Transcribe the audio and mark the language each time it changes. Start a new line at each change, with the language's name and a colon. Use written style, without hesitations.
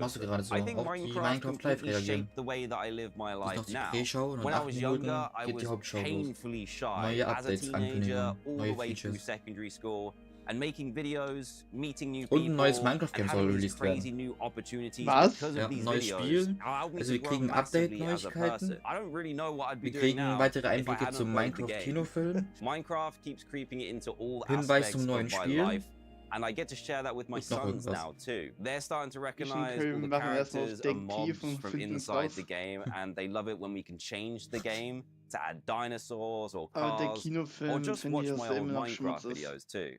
English: I think Minecraft completely shaped the way that I live my life now. When I was younger, I was painfully shy as a teenager, all the way through secondary school. And making videos, meeting new people, and having these crazy new opportunities because of these videos.
German: Also wir kriegen Update-Neuigkeiten.
English: I don't really know what I'd be doing now
German: weitere Einblicke zum Minecraft-Kinofilm.
English: Minecraft keeps creeping into all aspects of my life. And I get to share that with my sons now too. They're starting to recognize all the characters and mobs from inside the game, and they love it when we can change the game to add dinosaurs or cars, or just watch my old Minecraft videos too.